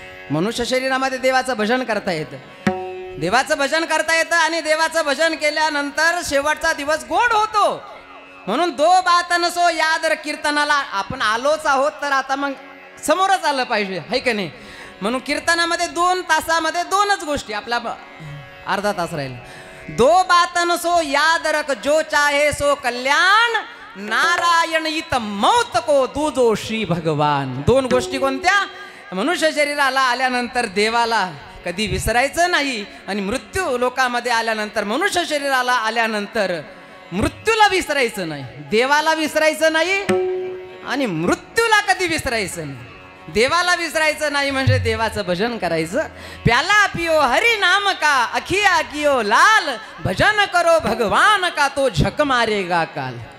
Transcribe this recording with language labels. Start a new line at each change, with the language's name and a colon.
Marathi: मनुष्य शरीरामध्ये देवाचं भजन करता येतं, देवाचं भजन करता येतं आणि देवाचं भजन केल्यानंतर शेवटचा दिवस गोड होतो. म्हणून
Hindi: दो बात नसो यादर
Marathi: कीर्तनाला आपण आलोच आहोत, तर आता मग समोरच आलं पाहिजे, है की नाही. म्हणून कीर्तनामध्ये 2 तासामध्ये 2च गोष्टी, आपला अर्धा तास राहील.
Hindi: दो बात नसो याद रख जो चाहे सो कल्याण, नारायण इत मौत को दूजो श्री भगवान.
Marathi: 2 गोष्टी कोणत्या? मनुष्य शरीराला आल्यानंतर देवाला कधी विसरायचं नाही आणि मृत्यू लोकामध्ये आल्यानंतर, मनुष्य शरीराला आल्यानंतर मृत्यूला विसरायचं नाही, देवाला विसरायचं नाही आणि मृत्यूला कधी विसरायचं नाही. देवाला विसरायचं नाही म्हणजे देवाचं भजन करायचं.
Hindi: प्याला पियो हरि नाम का, अखिया कियो लाल, भजन करो भगवान का, तो झक मारेगा काल.